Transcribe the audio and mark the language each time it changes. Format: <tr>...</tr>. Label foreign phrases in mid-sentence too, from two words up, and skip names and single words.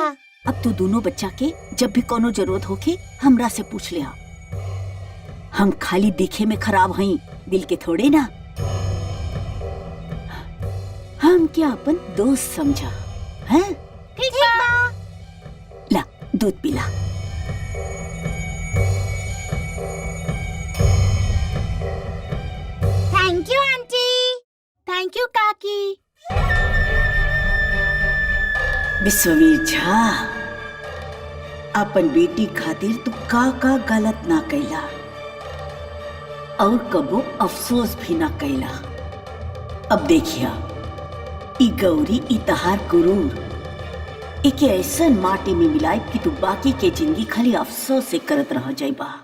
<bho>अब तू दोनों बच्चा के जब भी कोनो जरूरत होके हमरा से पूछ ले। हम खाली दिखे में खराब हई, दिल के थोड़े ना। हम क्या अपन दोस्त समझा, हैं? ठीक बा। ला दूध पिला।</bho> <en>Thank you aunty. Thank you kaki.</en> <bho>विश्ववीर झा, अपन बेटी खातिर तू का गलत ना कैला और कबो अफसोस भी ना कैला। अब देखिया, ई गौरी ई तहार गुरूर एके ऐसन माटी में मिलाई कि तू बाकी के जिंदगी खाली अफसोस से करत रह जाइबा।</bho>